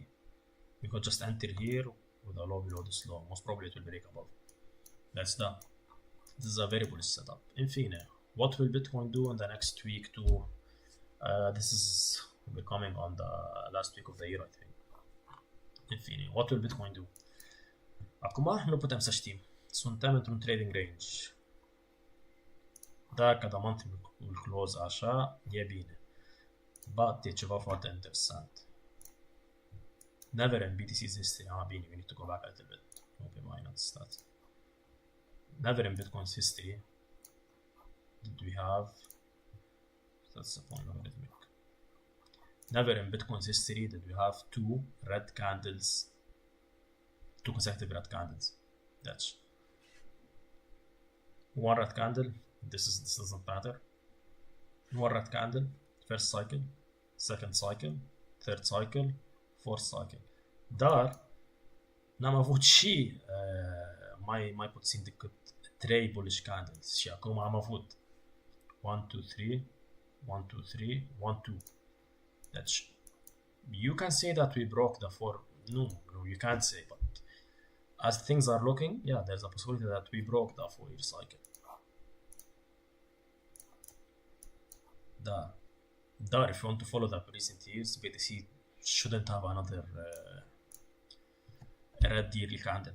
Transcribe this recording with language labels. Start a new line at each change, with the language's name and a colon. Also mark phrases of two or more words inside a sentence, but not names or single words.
English: You could just enter here with a low below this low. Most probably it will break above. That's that. This is a very bullish setup.
Romanian: In fine,
English: what will Bitcoin do in the next week too? This is becoming on the last week of the year, I think.
Romanian: În fine,
English: what will Bitcoin do?
Romanian: Acum nu putem să știm. Suntem într-un trading range. Dacă
English: the month will close
Romanian: așa, e bine. But e ceva foarte interesant.
English: Never in BTC's history. Bine, we need to go back a little bit. Okay, why not start? Never in Bitcoin's history did we have... That's the point logarithmic. Never in Bitcoin's history did we have two consecutive red candles. That's one red candle. This doesn't matter. One red candle, first cycle, second cycle, third cycle, fourth cycle.
Romanian: Dar n-am avut și mai puțin decât 3
English: bullish candles
Romanian: și acum am avut 1, 2, 3, 1, 2, 3, 1, 2. Deci,
English: you can say that we broke the 4. No, you can't say, but as things are looking, yeah, there's a possibility that we broke the 4-year cycle. Dar if you want to follow the recent years, BTC shouldn't have another red yearly candle.